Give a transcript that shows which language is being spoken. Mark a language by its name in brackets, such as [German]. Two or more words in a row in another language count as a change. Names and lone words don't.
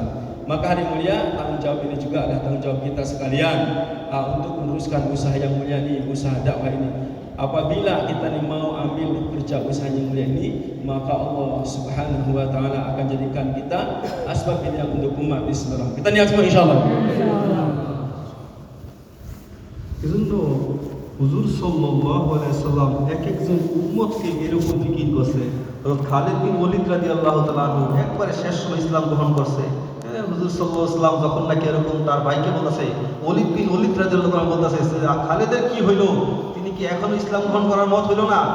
[Malay] Maka hadirin mulia, tanggung jawab ini juga adalah tanggung jawab kita sekalian untuk meneruskan usaha yang mulia ini, usaha dakwah ini. Apabila kita ni mau ambil kerja usaha yang mulia ini, maka [Arabic] الله سبحانه وتعالى [Malay] akan jadikan kita asbab hidayah untuk umat Islam. Kita niat semua insyaallah. [Bangla] এজন্য হুজুর [Arabic] صلى الله عليه وسلم [Bangla] এক একজন উম্মতকে এরকম ফিকির করছে। হযরত খালিদ বিন ওলীদ [Arabic] رضي الله تعالى عنه [Bangla] একবারে শেষ সময় ইসলাম গ্রহণ করছে। হুজুর [Arabic] صلى الله عليه وسلم [Bangla] যখন নাকি এরকম তার ভাইকে বলতেছে, ওলীদ বিন ওলীদ [Arabic] رضي الله تعالى [Bangla] বলতেছে খালিদের কি হইল, তিনি কি এখনো ইসলাম গ্রহণ করার মত হইল না?